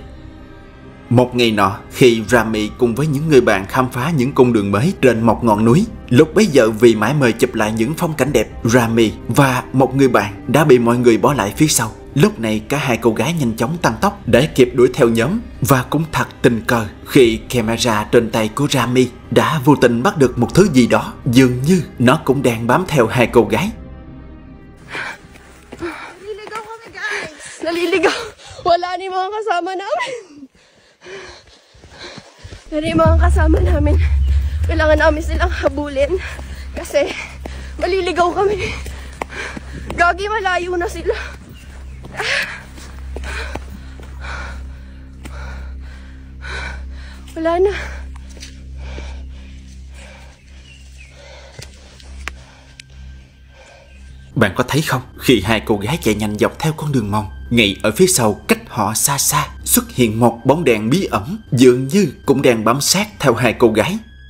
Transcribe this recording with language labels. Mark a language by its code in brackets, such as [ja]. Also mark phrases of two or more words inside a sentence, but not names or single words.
[vi] Một ngày nọ, khi Rami cùng với những người bạn khám phá những cung đường mới trên một ngọn núi, lúc bấy giờ vì mãi mê chụp lại những phong cảnh đẹp, Rami và một người bạn đã bị mọi người bỏ lại phía sau. Lúc này cả hai cô gái nhanh chóng tăng tốc để kịp đuổi theo nhóm. Và cũng thật tình cờ khi camera trên tay của Rami đã vô tình bắt được một thứ gì đó, dường như nó cũng đang bám theo hai cô gái. [tl] Naliligaw kami, guys! Naliligaw! Wala ni mga kasama namin! Dari mga kasama namin, kailangan namin silang habulin kasi maliligaw kami. Gagi, malayo na sila. Wala na. [vi] Bạn có thấy không, khi hai cô gái chạy nhanh dọc theo con đường mòn, ngay ở phía sau cách họ xa xa xuất hiện một bóng đèn bí ẩn, dường như cũng đang bám sát theo hai cô gái.